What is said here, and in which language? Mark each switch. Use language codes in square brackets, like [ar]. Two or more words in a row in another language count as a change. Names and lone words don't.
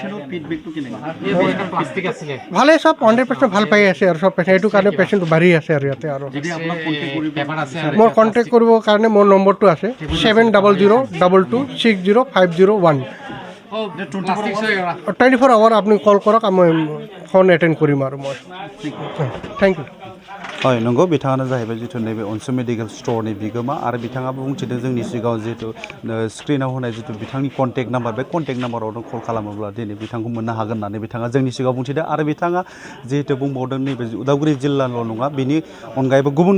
[as] ভালেই চব 100% ভাল পাই আছে আৰু চব পেচেণ্ট এইটো কাৰণে পেচেণ্ট বাঢ়ি আছে আৰু ইয়াতে আৰু মোৰ কণ্টেক্ট কৰিবৰ কাৰণে মোৰ নম্বৰটো আছে 7002260501 24 আৱাৰ আপুনি কল কৰক মই [en] phone attend [as] কৰিম আৰু মই [en] thank you [brx] হয় नंगौ बिथाङानो जाहैबाय जिथु नैबे अनसु मेडिकेल स्ट'रनि बिगोमा आरो बिथाङाबो बुंथिदों जोंनि सिगाङाव जिथु स्क्रिनाव होनाय जिथु बिथांनि कन्टेक्ट नाम्बार बे कन्टेक्ट नाम्बारावनो कल खालामोब्ला दिनै बिथांखौ मोननो हागोन होननानै बिथाङा जोंनि सिगाङाव बुंथिदों आरो बिथाङा जिहेतु बुंबावदों नैबे उदालगुरि जिल्लाल' नङा बिनि अनगायैबो गुबुन